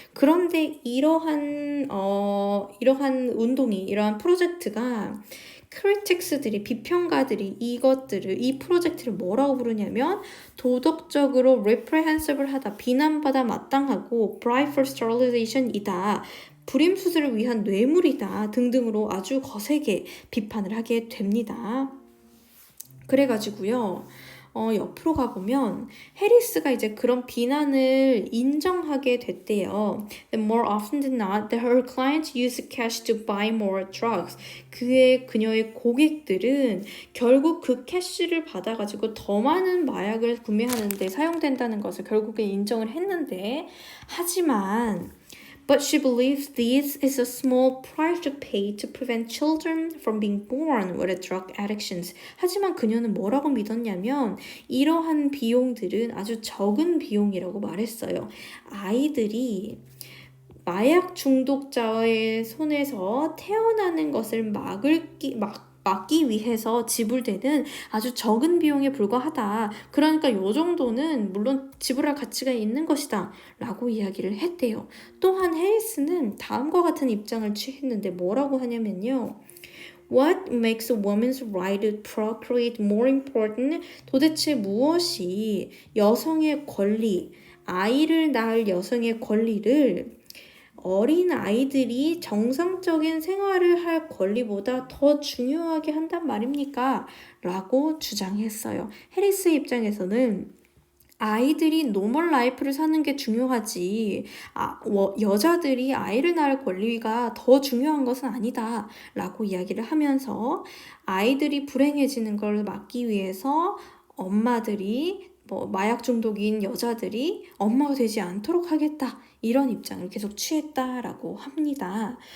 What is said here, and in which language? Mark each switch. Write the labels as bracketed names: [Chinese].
[Korean] 그런데 이러한 운동이, 이러한 프로젝트가 크리틱스들이, 비평가들이 이 프로젝트를 뭐라고 부르냐면 도덕적으로 reprehensible하다, 비난받아 마땅하고 [English] bribe for sterilization [Korean] 이다, 불임수술을 위한 뇌물이다 등등으로 아주 거세게 비판을 하게 됩니다. 그래가지고요. 옆으로 가보면 해리스가 이제 그런 비난을 인정하게 됐대요. [English] And more often than not, that her clients use cash to buy more drugs. [Korean] 그녀의 고객들은 결국 그 캐시를 받아가지고 더 많은 마약을 구매하는데 사용된다는 것을 결국에 인정을 했는데, 하지만 [English] But she believes this is a small price to pay to prevent children from being born with drug addictions. [Korean] 하지만 그녀는 뭐라고 믿었냐면 이러한 비용들은 아주 적은 비용이라고 말했어요. 아이들이 마약 중독자의 손에서 태어나는 것을 막기 위해서 지불되는 아주 적은 비용에 불과하다. 그러니까 요 정도는 물론 지불할 가치가 있는 것이다 라고 이야기를 했대요. 또한 해리스는 다음과 같은 입장을 취했는데 뭐라고 하냐면요. [English] What makes a woman's right to procreate more important? [Korean] 도대체 무엇이 여성의 권리, 아이를 낳을 여성의 권리를 어린 아이들이 정상적인 생활을 할 권리보다 더 중요하게 한단 말입니까? 라고 주장했어요. 해리스의 입장에서는 아이들이 노멀 라이프를 사는 게 중요하지, 여자들이 아이를 낳을 권리가 더 중요한 것은 아니다 라고 이야기를 하면서 아이들이 불행해지는 걸 막기 위해서 엄마들이 마약 중독인 여자들이 엄마가 되지 않도록 하겠다, 이런 입장을 계속 취했다라고 합니다.